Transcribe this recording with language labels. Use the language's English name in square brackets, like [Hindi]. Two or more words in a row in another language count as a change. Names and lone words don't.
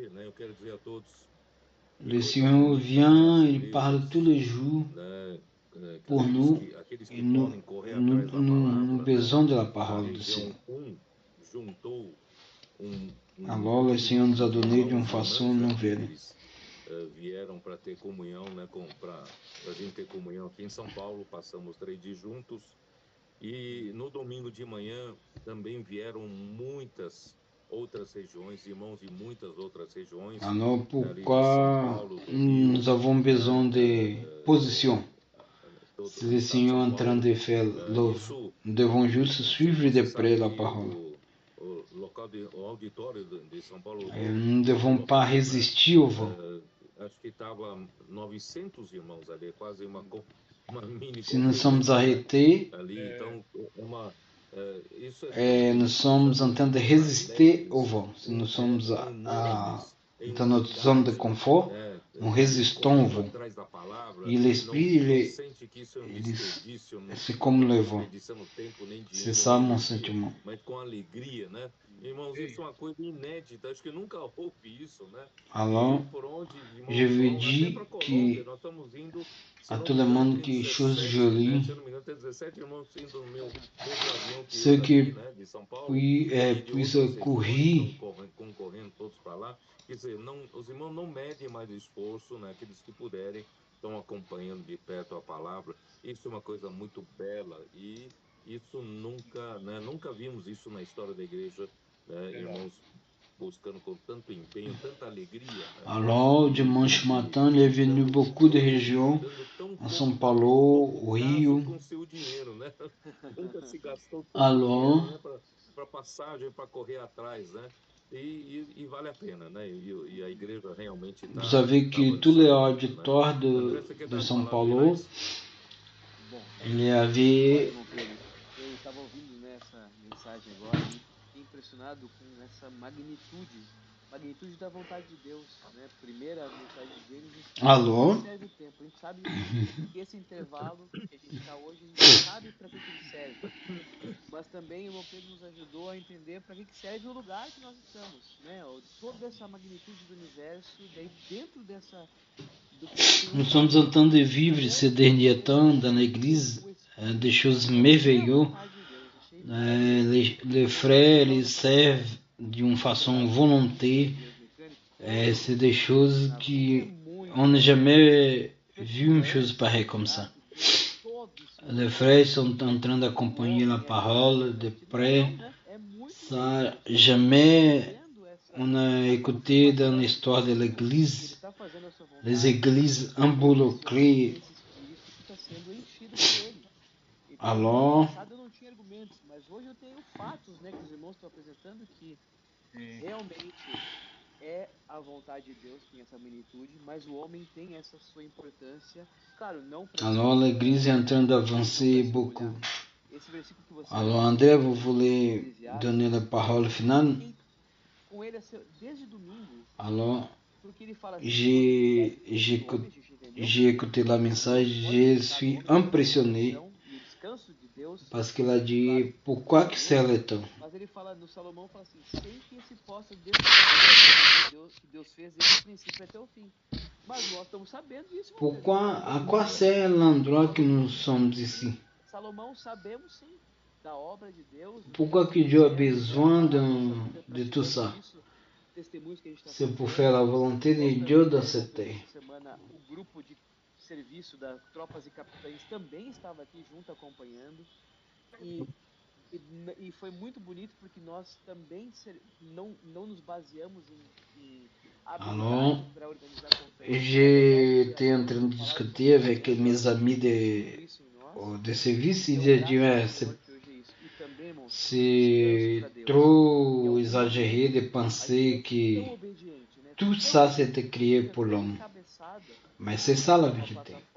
[French] Le Seigneur vient, il parle tous les jours pour nous et nous besoin de la parole du Seigneur. Alors le Seigneur nous a donné d'une façon nouvelle. [Portuguese] Vieram para ter comunhão, né, para a gente ter comunhão aqui em São Paulo, passamos 3 dias juntos e no domingo de manhã também vieram muitas outras regiões, irmãos de muitas outras regiões. [French] Alors pourquoi nous avons besoin de position? Si le Seigneur est en train de faire l'œuvre, nous devons juste suivre de près la parole. Nous ne devons pas résister au vent. [Portuguese] Acho que estava 900 irmãos ali, quase uma mini. [French] Si nous sommes arrêtés, nous sommes en train de résister au vent. Si nous sommes dans notre zone de confort, résistant au vent. [Portuguese] Atrás da palavra, [French] E l'esprit, [Portuguese] não sente que isso é um ele desperdício, [French] c'est comme le vent. [Portuguese] desperdiçando tempo, nem [French] C'est [Portuguese] dinheiro, [French] ça [Portuguese] nem [French] mon [Portuguese] energia, [French] sentiment. [Portuguese] mas com alegria, né? Irmãos, isso é uma coisa inédita, acho que nunca houve isso, né? [French] Alors, [Portuguese] E por onde, irmãos, [French] je veux [Portuguese] vão, até [French] dire [Portuguese] para Colômbia, [French] que [Portuguese] nós estamos indo, se [French] à [Portuguese] não [French] tout [Portuguese] me [French] le [Portuguese] engano, [French] monde [Portuguese] tem [French] que chose [Portuguese] 17, né? [French] jolie, [Portuguese] Se eu não me engano, tem 17 irmãos indo no mesmo avião que [French] ceux [Portuguese] eu [French] qui [Portuguese] daqui, né? De São Paulo, e de [French] puissent [Portuguese] outras regiões, [French] courir, [Portuguese] estão concorrendo todos para lá. Quer dizer, não, os irmãos não medem mais o esforço, né? Aqueles que puderem, estão acompanhando de perto a palavra. Isso é uma coisa muito bela e isso nunca, né? Nunca vimos isso na história da igreja, né? Irmãos buscando com tanto empenho, tanta alegria, né? [French] Alors, dimanche matin, il est venu beaucoup de régions, à São Paulo, au Rio. [Portuguese] Com seu dinheiro, né? Nunca se gastou tanto [French] Alors, [Portuguese] dinheiro, né? Para passagem, para correr atrás, né? E vale a pena, né? E a igreja realmente está [French] vous savez que tous les auditoires de São Paulo, il y avait [Portuguese] Eu estava ouvindo nessa mensagem agora e fiquei impressionado com essa magnitude da vontade de Deus, né? Primeira mensagem de Gênesis. Alors, Serve o tempo. A gente sabe que esse intervalo que a gente está hoje, a gente sabe para que ele serve. Mas também o irmão Pedro nos ajudou a entender para que serve o lugar que nós estamos, né? Toda essa magnitude do universo, daí dentro dessa [French] nous sommes en train de vivre ces derniers temps dans l'église des choses merveilleuses. Les frères, ils servent d'une façon volontaire. C'est des choses qu'on n'a jamais vu une chose pareille comme ça. Les frères sont en train d'accompagner la parole de près. Ça, jamais on a écouté dans l'histoire de l'église, les églises involucrées. Alors, [Portuguese] eu não tinha argumentos, mas hoje eu tenho fatos, né, que os irmãos estão apresentando que realmente é a vontade de Deus, tem essa magnitude, mas o homem tem essa sua importância. Claro, não para [French] alors l'église est en train d'avancer beaucoup. [Portuguese] esse versículo que você [French] Alors André, vous voulez donner la parole finale? [Portuguese] Com ele desde domingo. [French] Alors, [Portuguese] porque ele fala assim, [French] j'ai écouté la message, je suis impressionné parce qu'il a dit pourquoi que c'est le temps. [Portuguese] Mas ele fala no Salomão, fala assim, sem que se possa descobrir que Deus fez desde o princípio até o fim. Mas nós estamos sabendo disso. [French] Pourquoi, à quoi sert l'endroit que nous sommes ici? [Portuguese] Salomão sabemos sim da obra de Deus. [French] Pourquoi que Dieu a besoin de tout ça? C'est pour faire la volonté de Dieu dans cette terre. [Portuguese] O grupo de serviço das tropas e capitães também estava aqui junto acompanhando e foi muito bonito porque nós também não nos baseamos em habilidade para organizar conferências. [French] J'étais en train de discuter avec mes amis de service, ils disaient c'est trop exagéré de penser que tout ça c'était créé pour l'homme. Mais c'est ça la vérité.